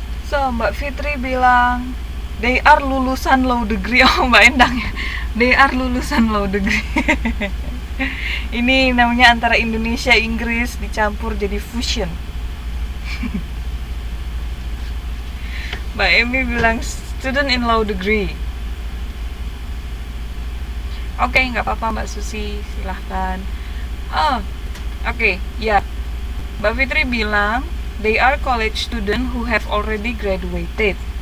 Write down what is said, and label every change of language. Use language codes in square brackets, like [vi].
[id] So, Mbak Fitri bilang [en] they are [id] lulusan [en] law degree. [id] Oh, Mbak Endang ya. [en] They are [id] lulusan [en] law degree. [id] Ini namanya antara Indonesia Inggris dicampur jadi fusion. Mbak Emi bilang [en] student in law degree. [id] Oke, nggak apa-apa Mbak Susi, silahkan. Oke, ya. Mbak Fitri bilang [en] they are college student who have already graduated.